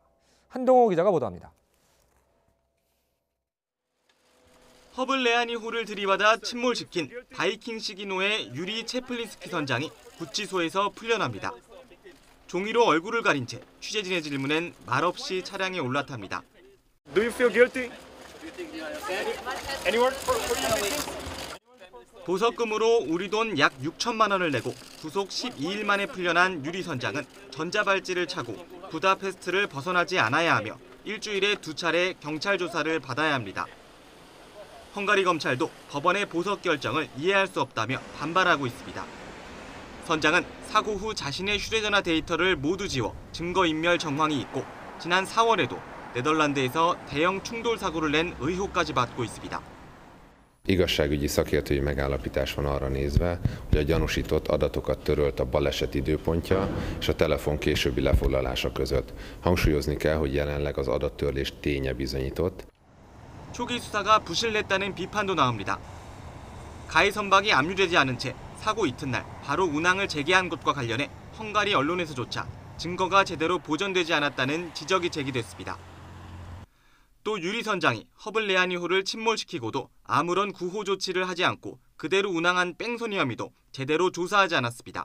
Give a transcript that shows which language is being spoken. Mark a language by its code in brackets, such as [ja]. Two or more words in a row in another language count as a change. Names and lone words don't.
[ko] 한동호 기자가 보도합니다. 허블레아니호를 들이받아 침몰시킨 바이킹 시기노의 유리 체플린스키 선장이 구치소에서 풀려납니다. 종이로 얼굴을 가린 채 취재진의 질문엔 말없이 차량에 올라탑니다. [en] Do you feel guilty? Any word? [ko] 보석금으로 우리 돈 약 6천만 원을 내고 구속 12일 만에 풀려난 유리 선장은 전자발찌를 차고 부다페스트를 벗어나지 않아야 하며 일주일에 2차례 경찰 조사를 받아야 합니다. 헝가리 검찰도 법원의 보석 결정을 이해할 수 없다며 반발하고 있습니다. 선장은 사고 후 자신의 휴대전화 데이터를 모두 지워 증거인멸 정황이 있고 지난 4월에도 네덜란드에서 대형 충돌 사고를 낸 의혹까지 받고 있습니다. [hu] Igazságügyi szakértői megállapítás van arra nézve, hogy a gyanúsított adatokat törölt a baleset időpontja és a telefon későbbi lefoglalása között. Hangsúlyozni kell, hogy jelenleg az adattörlés ténye bizonyított. [ko] 초기 수사가 부실했다는 비판도 나옵니다. 가해 선박이 압류되지 않은 채 사고 이튿날 바로 운항을 재개한 것과 관련해 헝가리 언론에서조차 증거가 제대로 보존되지 않았다는 지적이 제기됐습니다. 또 유리 선장이 허블 레아니호를 침몰시키고도 아무런 구호 조치를 하지 않고 그대로 운항한 뺑소니 혐의도 제대로 조사하지 않았습니다.